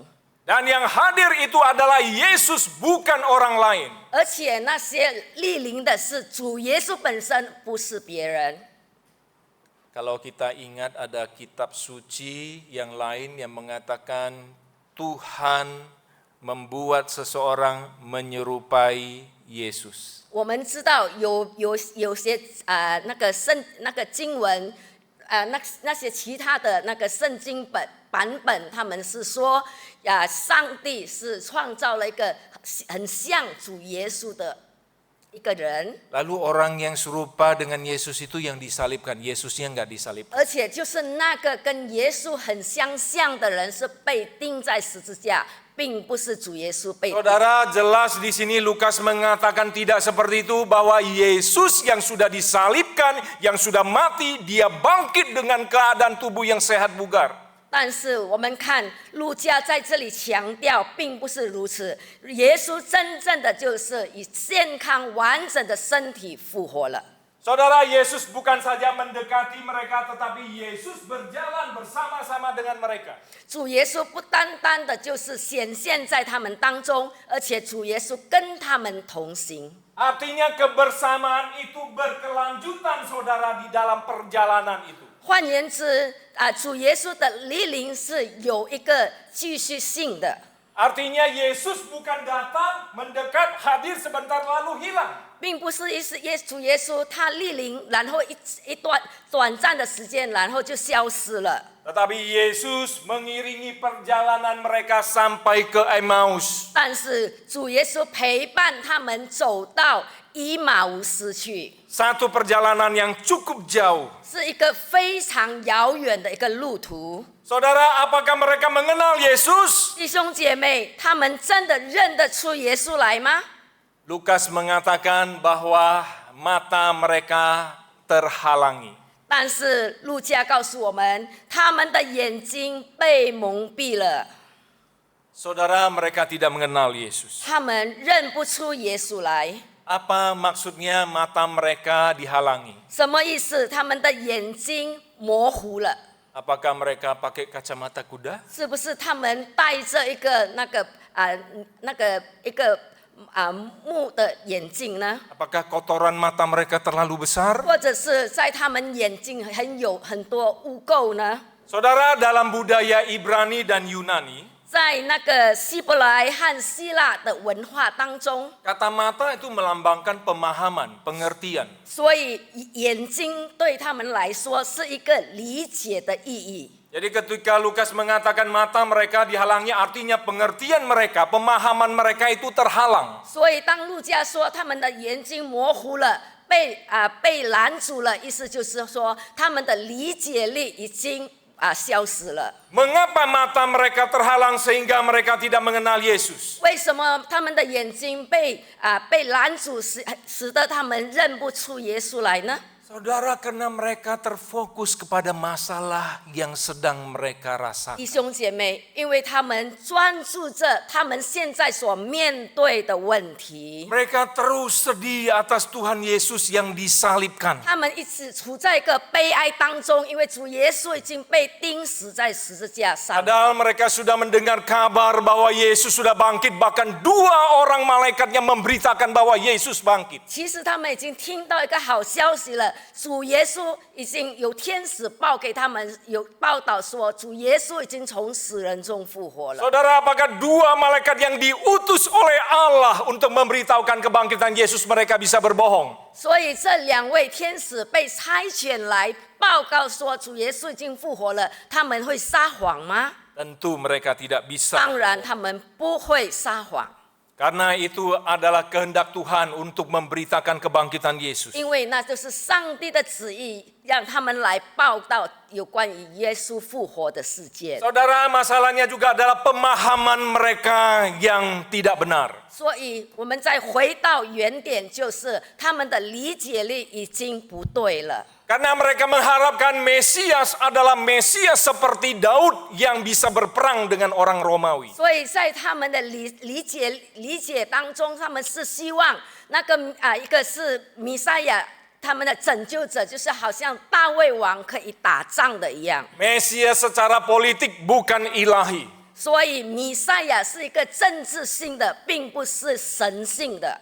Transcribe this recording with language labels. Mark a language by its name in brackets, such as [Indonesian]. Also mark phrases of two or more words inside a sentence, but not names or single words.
[Indonesian] Dan yang hadir itu adalah Yesus, bukan orang lain. [Chinese] 而且那些莅临的是主耶稣本身，不是别人。 [Indonesian] Kalau kita ingat ada kitab suci yang lain yang mengatakan Tuhan membuat seseorang menyerupai Yesus. [Chinese] 我们知道有些那个经文那些其他的那个圣经版本，他们是说上帝是创造了一个很像主耶稣的一个人， [Indonesian] Lalu orang yang serupa dengan Yesus itu yang disalibkan, Yesusnya nggak disalibkan. [Chinese] 而且就是那个跟耶稣很相像的人是被钉在十字架，并不是主耶稣被钉。 [Indonesian] Saudara, jelas di sini Lukas mengatakan tidak seperti itu, bahwa Yesus yang sudah disalibkan, yang sudah mati, dia bangkit dengan keadaan tubuh yang sehat bugar. [Chinese] 但是我们看路加在这里强调，并不是如此。耶稣真正的就是以健康完整的身体复活了。 [Indonesian] Saudara, Yesus bukan saja mendekati mereka, tetapi Yesus berjalan bersama-sama dengan mereka. [Chinese] 主耶稣不单单的就是显现在他们当中，而且主耶稣跟他们同行。 [Indonesian] Artinya kebersamaan itu berkelanjutan saudara di dalam perjalanan itu. [Chinese] 换言之，主耶稣的莅临是有一个继续性的， [Indonesian] Artinya Yesus bukan datang, mendekat, hadir sebentar lalu hilang. [Chinese] 并不是主耶稣他莅临，然后一段短暂的时间，然后就消失了。 [Indonesian] Tetapi Yesus mengiringi perjalanan mereka sampai ke Emmaus. [Chinese] 但是主耶稣陪伴他们走到以马忤斯去， [Indonesian] Satu perjalanan yang cukup jauh. [Chinese] 是一个非常遥远的一个路途。 [Indonesian] Saudara, apakah mereka mengenal Yesus? [Chinese] 弟兄姐妹，他们真的认得出耶稣来吗？ [Indonesian] Lukas mengatakan bahwa mata mereka terhalangi. [Chinese] 但是路加告诉我们，他们的眼睛被蒙蔽了， [Indonesian] Saudara, mereka tidak mengenal Yesus. [Chinese] 他们认不出耶稣来。 [Indonesian] Apa maksudnya mata mereka dihalangi? [Chinese] 什么意思？他们的眼睛模糊了， [Indonesian] Apakah mereka pakai kacamata kuda? [Chinese] 是不是他们戴着一个木的眼镜呢？ [Indonesian] Apakah kotoran mata mereka terlalu besar? [Chinese] 或者是在他们眼睛很多污垢呢？ [Indonesian] Saudara, dalam budaya Ibrani dan Yunani, [Chinese] 在那个希伯来和希腊的文化当中， [Indonesian] kata mata itu melambangkan pemahaman, pengertian. [Chinese] 所以眼睛对他们来说是一个理解的意义。 [Indonesian] Jadi ketika Lukas mengatakan mata mereka dihalangi, artinya pengertian mereka, pemahaman mereka itu terhalang. [Chinese] 所以当路加说他们的眼睛模糊了，被拦阻了，意思就是说他们的理解力已经消失了。 [Indonesian] Mengapa mata mereka terhalang sehingga mereka tidak mengenal Yesus? [Chinese] 为什么他们的眼睛被拦阻，使得他们认不出耶稣来呢？ [Indonesian] Saudara, karena mereka terfokus kepada masalah yang sedang mereka [Chinese] 弟 [Indonesian] rasakan. [Chinese] 兄姐妹，因为他们专注着他们现在所面对的问题， [Indonesian] Mereka terus sedih atas Tuhan Yesus yang disalibkan. [Chinese] 他们一直处在一个悲哀当中，因为主耶稣已经被钉死在十字架上。 [Indonesian] Padahal mereka sudah mendengar kabar bahwa Yesus sudah bangkit. Bahkan 2 orang malaikat yang memberitakan bahwa Yesus bangkit. [Chinese] 其实他们已经听到一个好消息了，主耶稣已经有天使报给他们，有报道说主耶稣已经从死人中复活了。 [Indonesian] Saudara, apakah 2 malaikat yang diutus oleh Allah untuk memberitahukan kebangkitan Yesus mereka bisa berbohong? [Chinese] 所以这2位天使被差遣来报告说主耶稣已经复活了，他们会撒谎吗？ [Indonesian] Tentu mereka tidak bisa. [Chinese] 当然，他们不会撒谎。 [Indonesian] Karena itu adalah kehendak Tuhan untuk memberitakan kebangkitan Yesus. [Chinese] 因为那就是上帝的旨意，让他们来报道有关于耶稣复活的事件。 [Indonesian] Saudara, masalahnya juga adalah pemahaman mereka yang tidak benar. [Chinese] 所以，我们再回到原点，就是他们的理解力已经不对了。 [Indonesian] Karena mereka mengharapkan Mesias adalah Mesias seperti Daud yang bisa berperang dengan orang Romawi. [Chinese] 所以在他们的理解当中，他们是希望那个一个是弥赛亚，他们的拯救者，就是好像大卫王可以打仗的一样。 [Indonesian] Mesias secara politik bukan ilahi. [Chinese] 所以弥赛亚是一个政治性的，并不是神性的。